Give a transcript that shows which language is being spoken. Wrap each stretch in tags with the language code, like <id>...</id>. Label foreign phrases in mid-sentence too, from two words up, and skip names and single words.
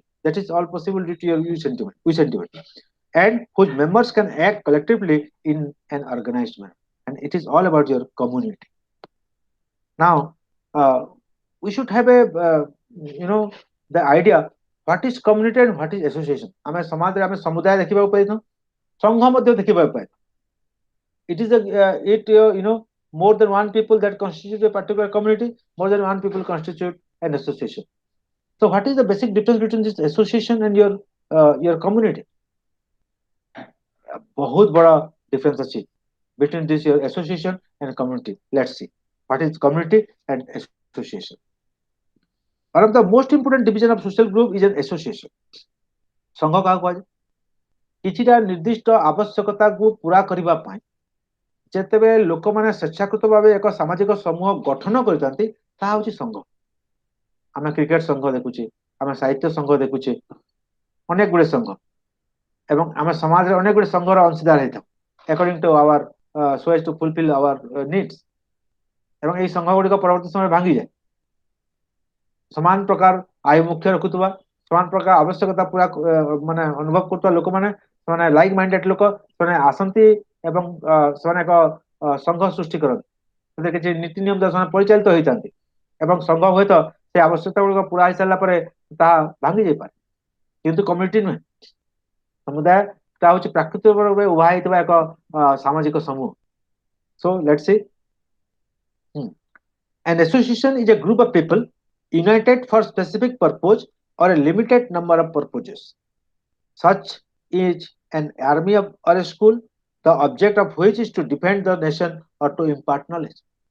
<en>That is all possible due to your we sentiment. And whose members can act collectively in an organized manner. And it is all about your community. Now, uh, we should have a the idea what is community and what is association.</en> <or>ଆମେ ସମାଜରେ ଆମେ ସମୁଦାୟ ଦେଖିବାକୁ ପାଇଥାଉ, ସଂଘ ମଧ୍ୟ ଦେଖିବାକୁ ପାଇଥାଉ.</or> <en>It is a more than one people that constitute a particular community, more than one people constitute an association. So what is the basic difference between this association and your community?</en> <hi>बहुत बड़ा</hi> <en>difference ଅଛି between this your association and community. Let's see what is community and association. One of the most important division of social group is an association.</en> <or>ସଂଘ କାହାକୁ କୁହାଯାଏ? କିଛିଟା ନିର୍ଦ୍ଦିଷ୍ଟ ଆବଶ୍ୟକତାକୁ ପୁରା କରିବା ପାଇଁ ଯେତେବେଳେ ଲୋକମାନେ ସ୍ୱେଚ୍ଛାକୃତ ଭାବେ ଏକ ସାମାଜିକ ସମୂହ ଗଠନ କରିଥାନ୍ତି, ତାହା ହେଉଛି ସଂଘ. ଆମେ କ୍ରିକେଟ ସଂଘ ଦେଖୁଛେ, ଆମେ ସାହିତ୍ୟ ସଂଘ ଦେଖୁଛେ, ଅନେକ ଗୁଡ଼ିଏ ସଂଘ, ଏବଂ ଆମେ ସମାଜରେ ଅନେକ ଗୁଡ଼ିଏ ସଂଘର ଅଂଶୀଦାର ହେଇଥାଉ</or> <en>according to our so as to fulfill our needs.</en> <or>ଏବଂ ଏହି ସଂଘ ଗୁଡ଼ିକ ପରବର୍ତ୍ତୀ ସମୟରେ ଭାଙ୍ଗିଯାଏ. ସମାନ ପ୍ରକାର ଆୟ ମୁଖ୍ୟ ରଖୁଥିବା, ସମାନ ପ୍ରକାର ଆବଶ୍ୟକତା ପୁରା ମାନେ ଅନୁଭବ କରୁଥିବା ଲୋକମାନେ, ସେମାନେ</or> <en>like minded</en> <or>ଲୋକ, ସେମାନେ ଆସନ୍ତି ଏବଂ ସେମାନେ ଏକ ସଂଘ ସୃଷ୍ଟି କରନ୍ତି. ସେଥିରେ କିଛି ନୀତି ନିୟମ ଦ୍ୱାରା ସେମାନେ ପରିଚାଳିତ ହେଇଥାନ୍ତି ଏବଂ ସଂଘ ହୁଏତ ସେ ଆବଶ୍ୟକତା ଗୁଡ଼ିକ ପୁରା ହେଇସାରିଲା ପରେ ତାହା ଭାଙ୍ଗି ଯାଇପାରେ, କିନ୍ତୁ କମ୍ୟୁନିଟି ନୁହେଁ. ସମୁଦାୟଟା ହେଉଛି ପ୍ରାକୃତିକ ଭାବେ ଉଭା ହେଇଥିବା ଏକ ସାମାଜିକ ସମୂହ.</or> <en>So let's see. An association is a group of people united for specific purpose or a limited number of purposes. Such is an army or a school, the object of which is to defend the nation or to impart knowledge.</en>